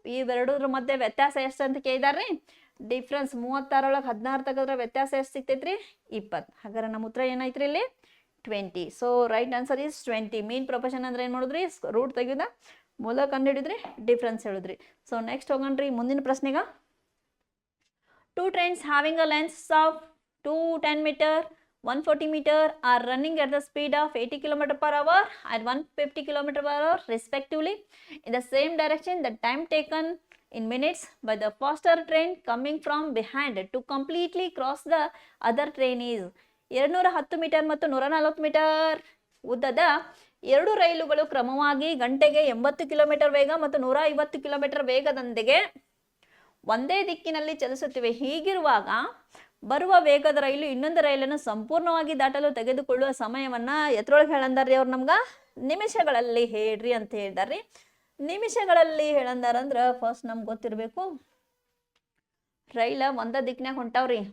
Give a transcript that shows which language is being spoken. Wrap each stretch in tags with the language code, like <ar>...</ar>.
<kn>ಇವೆರಡರ ಮಧ್ಯೆ ವ್ಯತ್ಯಾಸ ಎಷ್ಟು ಅಂತ ಕೇಳಿದಾರ್ರಿ. ಡಿಫ್ರೆನ್ಸ್ 36 ಒಳಗೆ 16 ತೆಗೆದ್ರೆ ವ್ಯತ್ಯಾಸ ಎಷ್ಟು ಸಿಗ್ತೈತ್ರಿ? 20. ಹಾಗಾದ್ರೆ ನಮ್ಮ ಉತ್ತರ ಏನಾಯ್ತ್ರಿ ಇಲ್ಲಿ? 20.</kn> <en>So right answer is 20.</en> <kn>Mean proportion ಅಂದ್ರೆ ಏನು ಮಾಡಿದ್ರಿ? ರೂಟ್ ತೆಗೆದ ಮೂಲ ಕಂಡು ಹಿಡಿದ್ರಿ, ಡಿಫ್ರೆನ್ಸ್ ಹೇಳಿದ್ರಿ. ಸೊ ನೆಕ್ಸ್ಟ್ ಹೋಗೋಣ್ರಿ ಮುಂದಿನ ಪ್ರಶ್ನೆಗೆ.</kn> <en>2 trains having a length of 2 10 meter 140 meter are running at the speed of 80 km per hour and 150 km per hour respectively. In the same direction, the time taken in minutes by the faster train coming from behind to completely cross the other train is</en> <kn>210 metre ಮತ್ತು 140 metre ಉದ್ದದ ಎರಡು ರೈಲುಗಳು ಕ್ರಮವಾಗಿ ಗಂಟೆಗೆ 80 kilometre ವೇಗ ಮತ್ತು 150 kilometre ವೇಗದೊಂದಿಗೆ ಒಂದೇ ದಿಕ್ಕಿನಲ್ಲಿ ಚಲಿಸುತ್ತಿವೆ. ಹೀಗಿರುವಾಗ ಬರುವ ವೇಗದ ರೈಲು ಇನ್ನೊಂದು ರೈಲನ್ನು ಸಂಪೂರ್ಣವಾಗಿ ದಾಟಲು ತೆಗೆದುಕೊಳ್ಳುವ ಸಮಯವನ್ನ ಎತ್ರೊಳಗೆ ಹೇಳಂದಾರ್ರಿ ಅವ್ರು ನಮ್ಗೆ ನಿಮಿಷಗಳಲ್ಲಿ ಹೇಳ್ರಿ ಅಂತ ಹೇಳಿದಾರ್ರಿ. ನಿಮಿಷಗಳಲ್ಲಿ ಹೇಳಂದಾರಂದ್ರ ಫಸ್ಟ್ ನಮ್ಗೆ ಗೊತ್ತಿರಬೇಕು ರೈಲ ಒಂದ ದಿಕ್ನ್ಯಾಗ ಹೊಂಟಾವ್ರಿ.</kn>